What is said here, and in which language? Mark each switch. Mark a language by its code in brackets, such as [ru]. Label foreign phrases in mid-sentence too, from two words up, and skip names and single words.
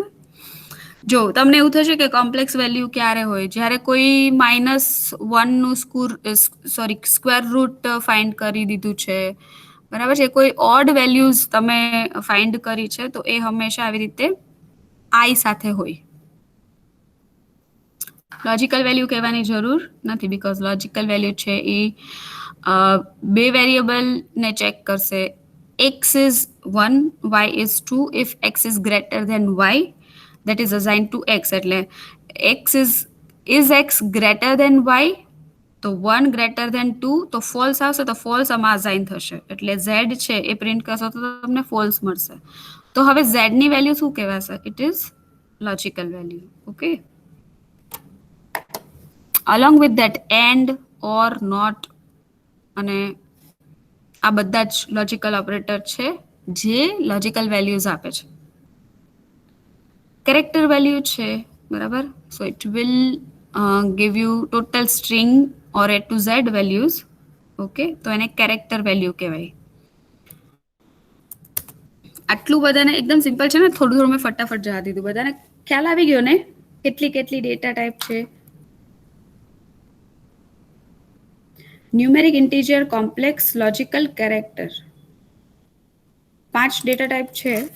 [gu] જો તમને એવું થશે કે [en] complex value [gu] ક્યારે હોય, જ્યારે કોઈ -1 નું [en] square root find [gu] કરી દીધું છે, બરાબર છે? કોઈ [en] odd values [gu] તમે ફાઇન્ડ કરી છે તો એ હંમેશા આવી રીતે આઈ સાથે હોય. [en] logical value [gu] કહેવાની જરૂર નથી, [en] because logical value [gu] છે એ બે વેરિયેબલને ચેક કરશે. [en] x is 1, y is 2. If x is greater than y, that is assigned to x. [gu] એટલે [en] is x greater than y? [gu] તો 1 [en] greater than [gu] 2 તો ફોલ્સ આવશે, તો ફોલ્સ આમાં અસાઇન થશે. એટલે z છે એ પ્રિન્ટ કરશો તો તમને ફોલ્સ મળશે. તો હવે z ની વેલ્યુ શું કહેવાશે? [en] it is logical value. [gu] ઓકે, [en] along with that and, or, not [gu] અને આ બધા જ [en] logical operator [gu] છે જે [en] logical values [gu] આપે છે. [en] character value [gu] છે, બરાબર? [en] so it will give you total string or A to Z values. [gu] ઓકે, તો એને [en] character value [gu] કહેવાય. આટલું બધાને એકદમ સિમ્પલ છે ને, થોડું મેં ફટાફટ જવા દીધું. બધાને ખ્યાલ આવી ગયો ને કેટલી [en] data type [gu] છે? ન્યુમેરિક, ઇન્ટીજર, કોમ્પ્લેક્સ, લોજિકલ, કેરેક્ટર, 5 [en] data type [gu] છે.